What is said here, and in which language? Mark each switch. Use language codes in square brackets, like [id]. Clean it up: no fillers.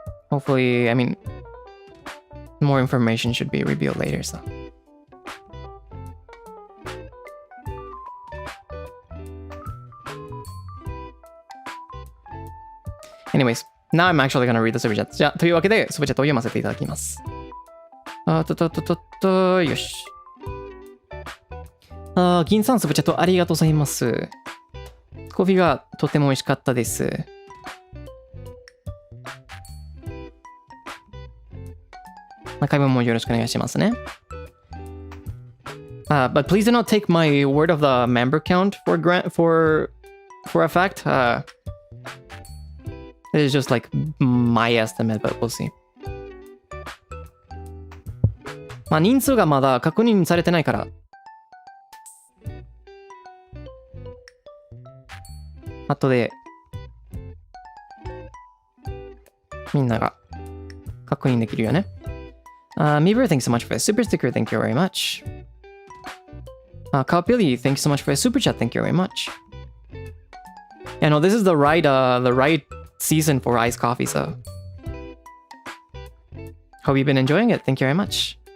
[en] Hopefully, I mean, more information should be revealed later, so. Anyways, now I'm actually gonna read the super chat. [ja] じゃあ、というわけで、super chat を読ませていただきます。よし。銀さんsuper chatありがとうございます。コーヒーがとても美味しかったです。中身もよろしくお願いしますね。 [en] But please do not take my word of the member count for a fact. It is just like my estimate, but we'll see. [ja] まあ人数がまだ確認されてないから。後でみんなが確認できるよね。 [en] Meever, thanks so much for the super sticker. Thank you very much. Cowpilly, thanks so much for the super chat. Thank you very much. Yeah, no, this is the right season for iced coffee, so hope you've been enjoying it. Thank you very much.